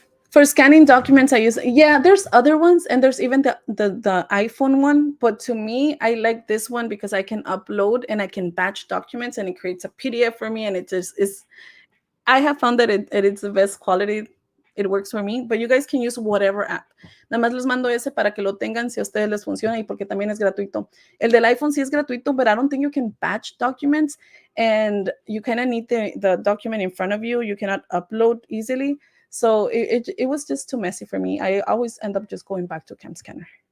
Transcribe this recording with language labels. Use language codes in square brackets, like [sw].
[en] For scanning documents, I use, there's other ones, and there's even the iPhone one, but to me, I like this one because I can upload and I can batch documents and it creates a PDF for me, and it just is, I have found that it's the best quality. It works for me, but you guys can use whatever app. [es] Nada más les mando ese para que lo tengan si a ustedes les funciona y porque también es gratuito. El del iPhone sí es gratuito, [en] but I don't think you can batch documents, and you kind of need the document in front of you. You cannot upload easily. So it was just too messy for me. I always end up just going back to Cam Scanner.